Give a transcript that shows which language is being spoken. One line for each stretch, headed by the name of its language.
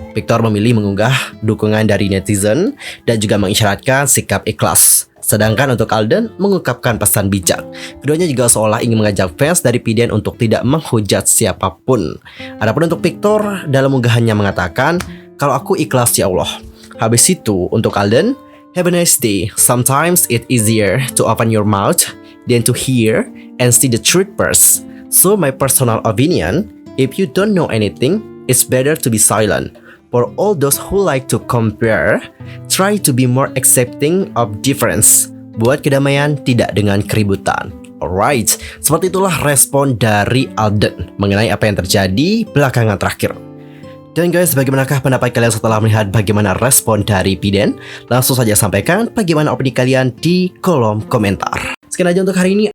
Indonesian: Victor memilih mengunggah dukungan dari netizen dan juga mengisyaratkan sikap ikhlas. Sedangkan untuk Alden mengungkapkan pesan bijak. Keduanya juga seolah ingin mengajak fans dari Piden untuk tidak menghujat siapapun. Adapun untuk Victor, dalam unggahannya mengatakan, "Kalau aku ikhlas ya Allah." Habis itu untuk Alden,
English: "Have a nice day. Sometimes it's easier to open your mouth than to hear and see the truth first. So my personal opinion, if you don't know anything, it's better to be silent. For all those who like to compare, try to be more accepting of difference.
Indonesian: Buat kedamaian tidak dengan keributan." Alright, seperti itulah respon dari Alden mengenai apa yang terjadi belakangan terakhir. Dan guys, bagaimanakah pendapat kalian setelah melihat bagaimana respon dari Piden? Langsung saja sampaikan bagaimana opini kalian di kolom komentar. Sekian aja untuk hari ini.